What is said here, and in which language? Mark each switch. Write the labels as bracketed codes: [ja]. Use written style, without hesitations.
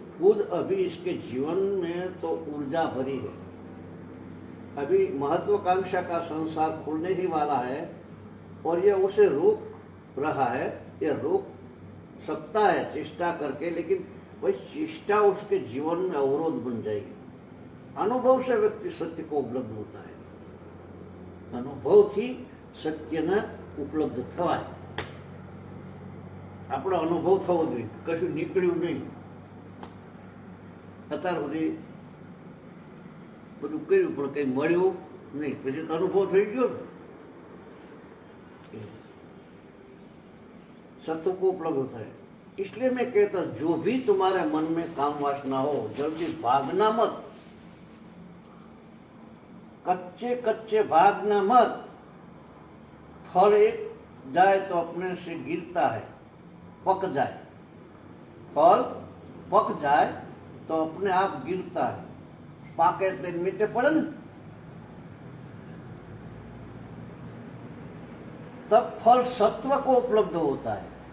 [hi] खुद अभी इसके जीवन में तो ऊर्जा भरी है, अभी महत्वाकांक्षा का संसार खुलने ही वाला है और यह उसे रोक रहा है, यह रोक सकता है चेष्टा करके, लेकिन वही चेष्टा उसके जीवन में अवरोध बन जाएगी। अनुभव से व्यक्ति सत्य को उपलब्ध होता है, [gu] अनुभव थी सत्यने उपलब्ध थवाय। આપણો અનુભવ થવો જોઈએ, કશું નીકળ્યું નહીં, અત્યાર સુધી બધું કર્યું પણ કંઈ મળ્યું નહીં, પછી તો અનુભવ થઈ ગયો ને। [hi] सत्य को उपलब्ध होता है। इसलिए मैं कहता, जो भी तुम्हारे मन में काम वासना हो, जल्दी भागना मत, कच्चे कच्चे भागना मत। फल एक जाए तो अपने से गिरता है, पक जाए, फल पक जाए तो अपने आप गिरता है, पाके तो नीचे पड़े न, तब फल सत्व को उपलब्ध होता है।